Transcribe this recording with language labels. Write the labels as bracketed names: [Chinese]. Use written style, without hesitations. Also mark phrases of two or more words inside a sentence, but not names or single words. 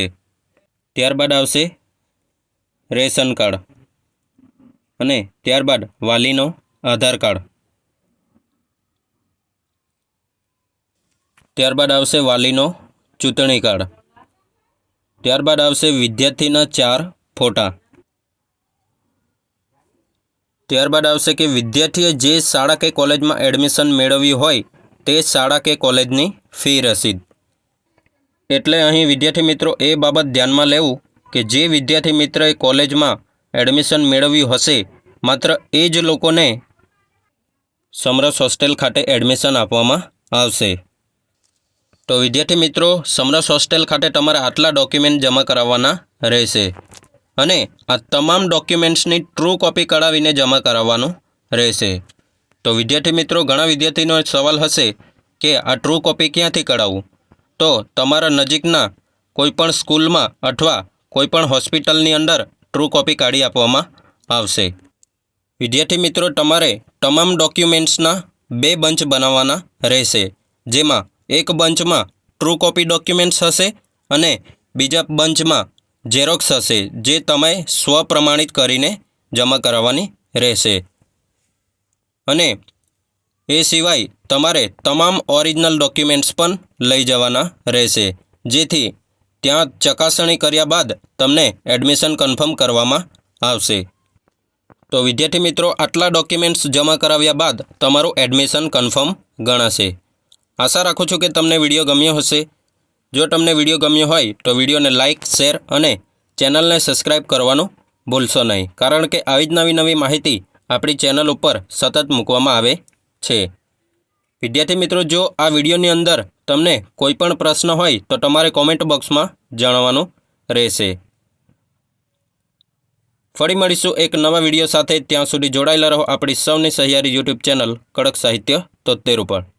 [Gujarati] ત્યારબાદ આવશે રેશન કાર્ડ અને ત્યારબાદ વાલીનો આધાર કાર્ડ, ત્યારબાદ આવશે વાલીનો ચૂંટણી કાર્ડ, ત્યારબાદ આવશે વિદ્યાર્થીના 4 ફોટા, ત્યારબાદ આવશે કિ વિદ્યાર્થીએ જે શાળા કે કૉલેજ મેં એડમિશન મેળવ્યું હોય તે શાળા કે કૉલેજની ફી રસીદ। એટલે અહીં વિદ્યાર્થી મિત્રો એ બાબત ધ્યાનમાં લેવું કિ જે વિદ્યાર્થી મિત્રએ કૉલેજ મેં એડમિશન મેળવ્યું હશે માત્ર એ જ લોકોને સમરસ હોસ્ટેલ ખાતે એડમિશન આપવામાં આવશે। તો વિદ્યાર્થી મિત્રો, સમરસ હોસ્ટેલ ખાતે તમારે આટલા ડૉક્યુમેન્ટ જમા કરાવવાના રહેશે અને આ તમામ ડૉક્યુમેન્ટ્સની ટ્રુ કૉપી કઢાવીને જમા કરાવવાનું રહેશે। તો વિદ્યાર્થી મિત્રો, ઘણા વિદ્યાર્થીનો સવાલ હશે કિ આ ટ્રુ કૉપી ક્યાંથી કઢાવું, તો તમારા નજીકના કોઈપણ સ્કૂલમાં અથવા કોઈપણ હોસ્પિટલની અંદર ટ્રુ કૉપી કાઢી આપવામાં આવશે। વિદ્યાર્થી મિત્રો, તમારે તમામ ડૉક્યુમેન્ટ્સના 2 બંચ બનાવવાના રહેશે, જેમાં એક બંચમાં ટ્રુ કૉપી ડૉક્યુમેન્ટ્સ હશે અને બીજા બંચમાં ઝેરોક્સ હશે, જે તમે સ્વપ્રમાણિત કરીને જમા કરાવવાની રહેશે। અને એ સિવાય તમારે તમામ ઓરિજિનલ ડૉક્યુમેન્ટ્સ પણ લઈ જવાના રહેશે, જેથી ત્યાં ચકાસણી કર્યા બાદ તમને એડમિશન કન્ફર્મ કરવામાં આવશે। તો વિદ્યાર્થી મિત્રો, આટલા ડૉક્યુમેન્ટ્સ જમા કરાવ્યા બાદ તમારું એડમિશન કન્ફર્મ ગણાશે। આશા રાખું છું કિ તમને વિડિયો ગમ્યો હશે। જો તમને વિડિયો ગમ્યો હોય તો વિડિયોને લાઇક, શેર અને ચેનલને સબ્સ્ક્રાઇબ કરવાનું ભૂલશો નહીં, કારણ કે આવી જ નવી નવી માહિતી આપણી ચેનલ પર સતત મૂકવામાં આવે છે। વિદ્યાર્થી મિત્રો, જો આ વિડીયોની અંદર તમને કોઈ પણ પ્રશ્ન હોય તો તમારે કોમેન્ટ બોક્સમાં જણાવવાનું રહેશે. ફરી મળીશું એક નવા વિડીયો સાથે. ત્યાં સુધી જોડાયેલા રહો આપણી સૌની સહિયારી યુટ્યુબ ચેનલ કડક સાહિત્ય 73 ઉપર.